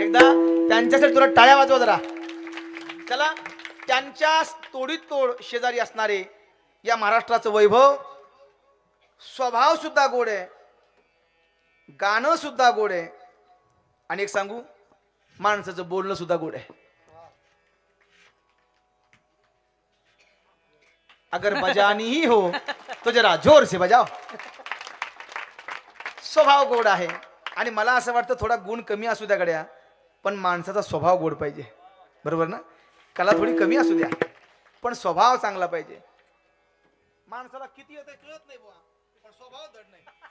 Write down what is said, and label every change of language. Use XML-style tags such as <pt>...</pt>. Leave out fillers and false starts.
<mr>एकदा त्यांच्यासाठी तुला टाळ्या वाजवा जरा. चला, त्यांच्या तोडीत तोड शेजारी असणारे या महाराष्ट्राचं वैभव, स्वभाव सुद्धा गोड आहे, गाणं सुद्धा गोड आहे, आणि एक सांगू, माणसाचं बोलणं सुद्धा गोड आहे.</mr> <hi>अगर बजानी ही हो तो जरा जोर से बजाओ.</hi> <mr>स्वभाव गोड आहे, आणि मला असं वाटतं थोडा गुण कमी असू द्या गड्या, पण माणसाचा स्वभाव गोड पाहिजे. बरोबर ना? कला थोडी कमी असू द्या, पण स्वभाव चांगला पाहिजे. माणसाला किती येतं कळत नाही बुवा, पण स्वभाव दड नाही.</mr>